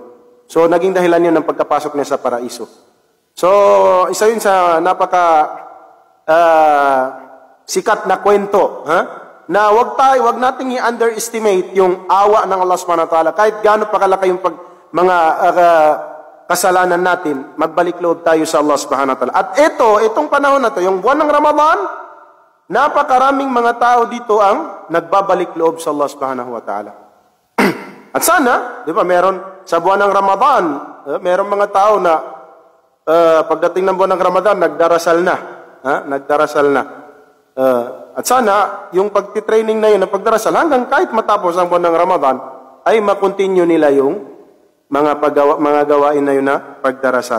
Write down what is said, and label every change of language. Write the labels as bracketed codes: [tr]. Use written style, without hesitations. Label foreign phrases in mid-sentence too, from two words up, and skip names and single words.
[tl] So, naging dahilan yun ng pagkapasok niya sa paraiso. So, isa yun sa sikat na kwento, na wag nating i-underestimate yung awa ng [ar] الله سبحانه وتعالى. [tl] Kahit gaano pa kalaki yung mga kasalanan natin, magbalik loob tayo sa [ar] الله سبحانه وتعالى. [tl] At itong panahon na to, yung buwan ng Ramadan, napakaraming mga tao dito ang nagbabalik loob sa [ar] الله سبحانه وتعالى. [tl] At sana, di ba, meron sa buwan ng Ramadan, meron mga tao na pagdating ng buwan ng Ramadan, nagdarasal na. Nagdarasal na. At sana, yung pagtitraining na yun, na pagdarasal, hanggang kahit matapos ang buwan ng Ramadan, ay makontinue nila yung mga gawain na yun na pagdarasal.